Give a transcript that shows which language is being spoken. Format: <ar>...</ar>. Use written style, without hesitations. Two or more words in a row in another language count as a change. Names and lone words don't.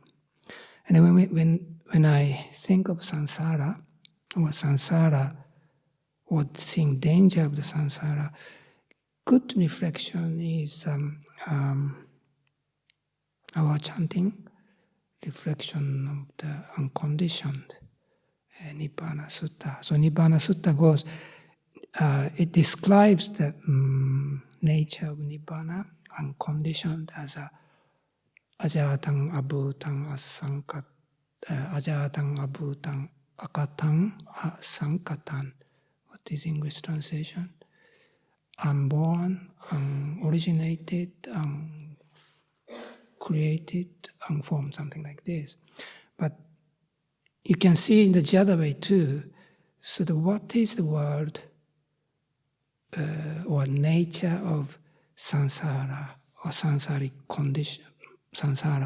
<en>And when I think of samsara, or seeing danger of the samsara, good reflection is our chanting, reflection of the unconditioned Nibbana Sutta. So Nibbana Sutta goes, it describes the nature of Nibbana, unconditioned, as a</en> <pi>ajatang abhutang asankat, ajatang abhutang akatang asankatan.</pi> <en>What is English translation? Unborn, unoriginated, uncreated, unformed, something like this. But you can see in the other way too. So what is the word or nature of samsara or samsaric condition, samsara?</en>